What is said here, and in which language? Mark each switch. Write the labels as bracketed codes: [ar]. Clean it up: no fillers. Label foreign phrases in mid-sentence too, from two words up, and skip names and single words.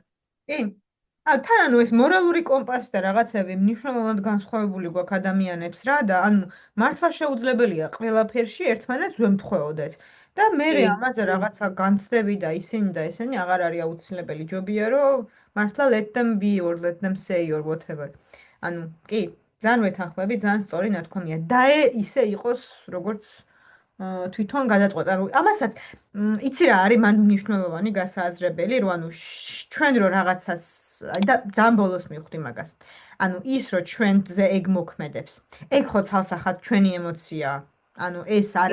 [ka] კი თან ანუ ეს მორალური კომპასი და რაღაცები მნიშვნელოვნად განსხვავებული გვაქვს ადამიანებს რა და ანუ მართლა შეუძლებელია ყველაფერში ერთმანეთს ვემთხვეოდეთ და მე კი ამაზე რაღაცა განცდები და ისინი აღარ არის აუცილებელი ჯობია რომ მართლა [en] let them be or let them say or whatever [ka] ანუ კი ძალიან ვეთანხმები ძალიან სწორი ნათქვამია და ისე იყოს როგორც თვითონ გადაწყვეტა რომ ამასაც იცი რა არის მან მნიშვნელოვანი გასააზრებელი რომ ანუ ჩვენ რო რაღაცას და ძალიან ბოლოს მივხვდი მაგას ანუ ის რომ ჩვენზე ეგ მოქმედებს ეგ ხო ცალსახად ჩვენი ემოციაა ანუ ეს არ